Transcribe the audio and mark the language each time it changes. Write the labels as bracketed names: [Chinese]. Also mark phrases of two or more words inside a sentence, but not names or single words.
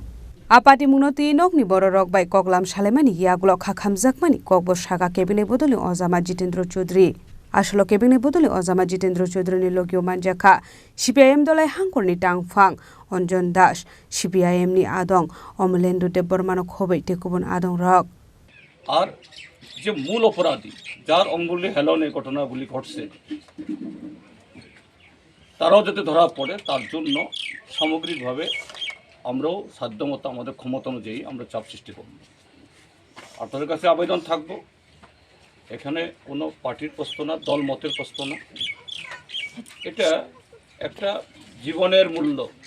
[Kok Borok] Apati munoti nokni borok bai koklam salemani yagulo khakhamjakmani kokbo saka Kebengnai Bodolni Ojama Jitendra Chowdhury Ashalo Kebengnai Bodolni Ojama Jitendra Chowdhury ni logio manjaka CPIM dolai hangkorni tangphang Onjon Das CPIM ni adong Omelendu de Bormano khobai te kubun adong rok [Bangla] আর যে মূল অপরাধী যার অঙ্গুলি হেলন এই ঘটনাগুলি ঘটছে তারাও যাতে ধরা পড়ে তার জন্য সামগ্রিকভাবে আমরাও সাধ্যমতো আমাদের ক্ষমতা অনুযায়ী আমরা চাপ সৃষ্টি করব। আপনাদের কাছে আবেদন থাকবো এখানে কোনো পার্টির প্রশ্ন না দল মতের প্রশ্ন না এটা একটা জীবনের মূল্য